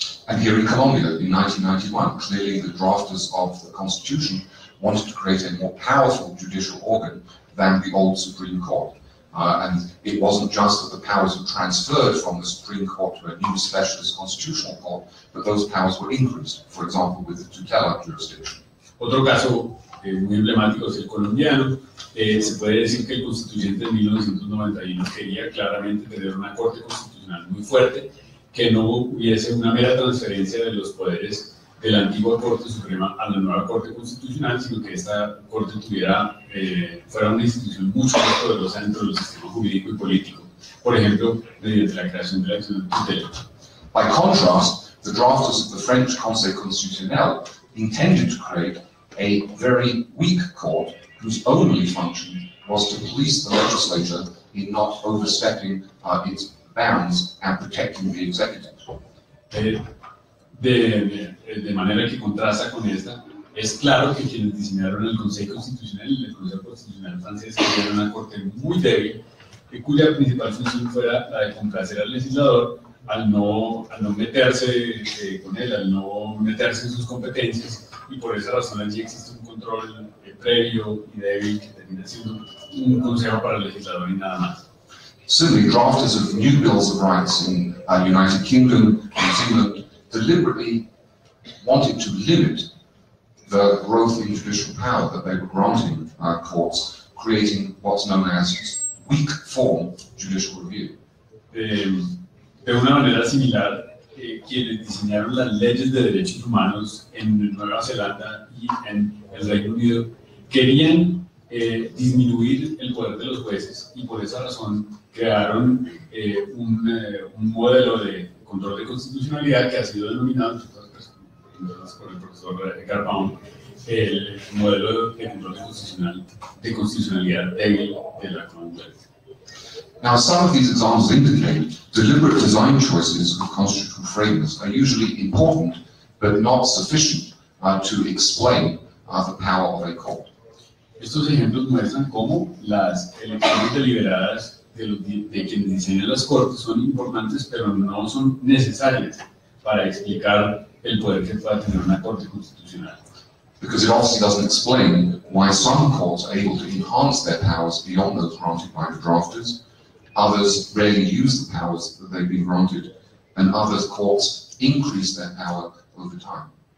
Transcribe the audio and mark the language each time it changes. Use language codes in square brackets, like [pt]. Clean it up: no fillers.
[en] And here in Colombia, in 1991, clearly the drafters of the Constitution wanted to create a more powerful judicial organ than the old Supreme Court. And it wasn't just that the powers were transferred from the Supreme Court to a new specialist constitutional court, but those powers were increased, for example, with the tutela jurisdiction. [es] Otro caso muy emblemático es el colombiano. Se puede decir que el constituyente de 1991 quería claramente tener una Corte Constitucional muy fuerte, que no hubiese una mera transferencia de los poderes de la antigua Corte Suprema a la nueva Corte Constitucional, sino que esta Corte fuera una institución mucho más poderosa dentro del sistema jurídico y político, por ejemplo, mediante la creación de la acción de tutela. [en] By contrast, the drafters of the French Conseil Constitutionnel intended to create a very weak court whose only function was to police the legislature in not overstepping its bounds and protecting the executive. [es] De manera que contrasta con esta, es claro que quienes diseñaron el Consejo Constitucional y el Consejo Constitucional francés querían una corte muy débil, cuya principal función fuera la de complacer al legislador al no meterse con él, al no meterse en sus competencias, y por esa razón allí existe un control previo y débil que termina siendo un consejo para el legislador y nada más. [en] Similarly, drafters of new bills of rights in United Kingdom, New Zealand, deliberately wanted to limit the growth in judicial power that they were granting courts, creating what's known as weak form judicial review. [es] De una manera similar, quienes diseñaron las leyes de derechos humanos en Nueva Zelanda y en el Reino Unido querían disminuir el poder de los jueces, y por esa razón crearon un modelo de control de constitucionalidad que ha sido denominado por el profesor Gardbaum el modelo de control de constitucionalidad débil de la Commonwealth. [en] Now, some of these examples indicate deliberate design choices of constitutional framers are usually important, but not sufficient to explain the power of a court. [es] Estos ejemplos muestran cómo las elecciones deliberadas de quienes diseñan las cortes son importantes, pero no son necesarias para explicar el poder que pueda tener una corte constitucional. [en] Because it obviously doesn't explain why some courts are able to enhance their powers beyond those granted by the drafters, others rarely use the powers that they've been granted, and others courts increase their power over time.